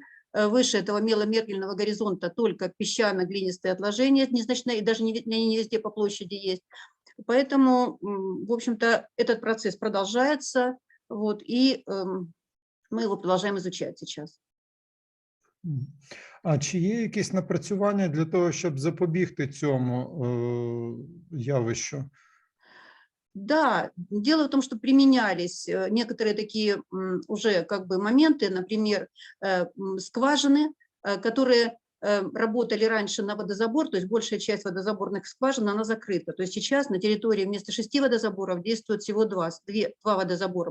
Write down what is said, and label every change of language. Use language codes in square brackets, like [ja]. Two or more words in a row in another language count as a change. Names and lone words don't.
[ru] Выше этого меломергельного горизонта только песчано-глинистые отложения незначные, и даже не везде по площади есть. Поэтому, в общем-то, этот процесс продолжается, вот, и мы его продолжаем изучать сейчас. [uk] А чи є якісь напрацювання для того, щоб запобігти цьому явищу? [ru] Да, дело в том, что применялись некоторые такие уже как бы моменты, например, скважины, которые работали раньше на водозабор, то есть большая часть водозаборных скважин, она закрыта. То есть сейчас на территории вместо 6 водозаборов действует всего 2 водозабора.